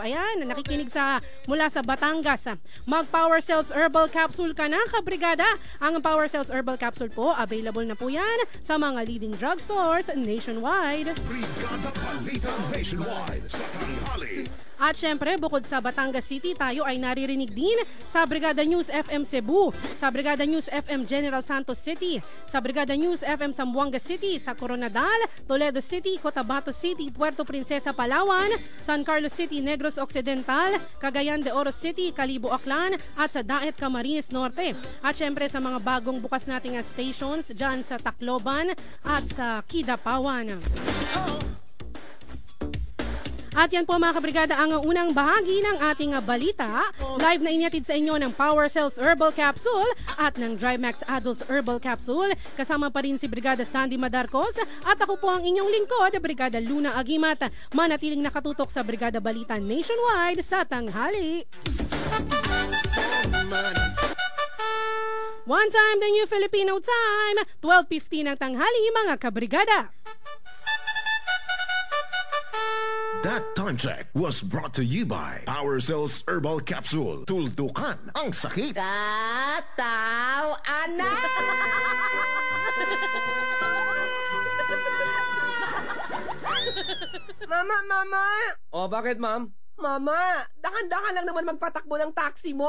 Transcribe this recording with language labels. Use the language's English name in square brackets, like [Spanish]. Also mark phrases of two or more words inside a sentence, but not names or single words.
[Filipino] Nakikinig mula sa Batangas. Mag-Power Cells Herbal Capsule ka na, kabrigada. Ang Power Cells Herbal Capsule po, available na po yan sa mga [English] leading drugstores nationwide. [Filipino] Brigada Balita Nationwide sa tanghali. At syempre, bukod sa Batangas City, tayo ay naririnig din sa Brigada News FM Cebu, sa Brigada News FM General Santos City, sa Brigada News FM Zamboanga City, sa Coronadal, Toledo City, Cotabato City, Puerto Princesa, Palawan, San Carlos City, Negros Occidental, Cagayan de Oro City, Calibo, Aklan, at sa Daet, Camarines Norte. At syempre sa mga bagong bukas nating stations dyan sa Tacloban at sa Kidapawan. At yan po mga kabrigada ang unang bahagi ng ating balita. Live na inyatid sa inyo ng Power Cells Herbal Capsule at ng DriveMax Adult Herbal Capsule. Kasama pa rin si Brigada Sandy Madarcos at ako po ang inyong lingkod, Brigada Luna Agimat. Manatiling nakatutok sa Brigada Balita Nationwide sa tanghali. [English] One time, the new Filipino time, 12:15 [Filipino] ng tanghali mga kabrigada. [English] That time check was brought to you by Power Cells Herbal Capsule. [Filipino] Tuldukan ang sakit. Kataw, anak! Mama! Oh, bakit, ma'am? Mama, dahan-dahan lang naman magpatakbo ng taxi mo.